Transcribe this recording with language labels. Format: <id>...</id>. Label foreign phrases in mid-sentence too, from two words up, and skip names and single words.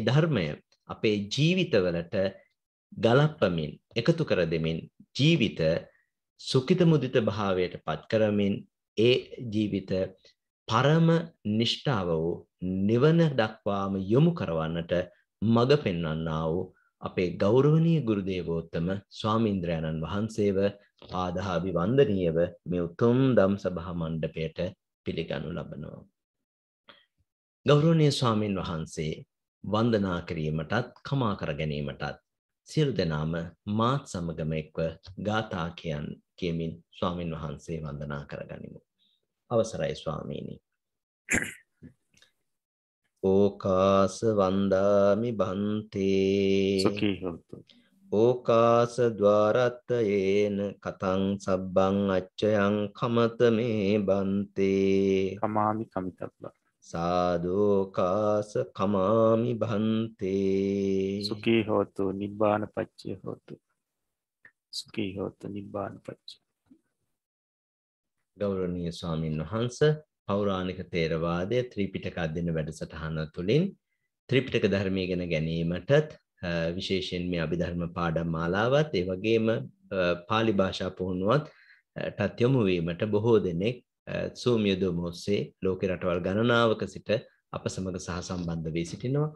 <si>ධර්මය අපේ ජීවිතවලට ගලප්පමින් එකතු කර දෙමින් ජීවිත සුඛිත මුදිත භාවයට පත් කරමින් ඒ ජීවිත පරම නිෂ්ඨාව වූ නිවන දක්වාම යොමු කරවන්නට මඟ පෙන්වන්නා වූ අපේ ගෞරවනීය ගුරු දේවෝත්තම ස්වාමීන්ද්‍රයන්න් වහන්සේව පාදාභි වන්දනීයව මේ උතුම් ධම් සභා මණ්ඩපයට පිළිගනු ලබනවා. ගෞරවනීය ස්වාමීන් වහන්සේ වන්දනා කිරීමටත් කමා කර ගැනීමටත් සියලු දෙනාම මාත් සමගම එක්ව ගාථා කියමින් ස්වාමීන් වහන්සේ වන්දනා කරගනිමු. අවසරයි ස්වාමීනි.</si> <pi>ඕකාස වන්දාමි බන්තේ සුඛී හොතු. ඕකාස ద్వාරත්තයේන කතං සබ්බං අච්චයං කමත මේ බන්තේ කමාමි කමිතබ්බ. සාදෝකාස කමාමි බන්තේ සුඛී හොතු නිබ්බාන පච්චය හොතු. සුඛී හොතු නිබ්බාන පච්චය.</pi> <si>ගෞරවනීය ස්වාමීන් වහන්සේ පෞරාණික තේරවාදයේ ත්‍රිපිටක අධ්‍යයන වැඩසටහන තුළින් ත්‍රිපිටක ධර්මය ඉගෙන ගැනීමටත් විශේෂයෙන් මේ අභිධර්ම පාඩම් මාලාවත් ඒ වගේම පාලි භාෂා පුහුණුවටත් යොමු වීමට බොහෝ දෙනෙක් Zoom යෙදුම ඔස්සේ ලෝක රටවල් ගණනාවක සිට අප සමග සහසම්බන්ධ වී සිටිනවා.</si>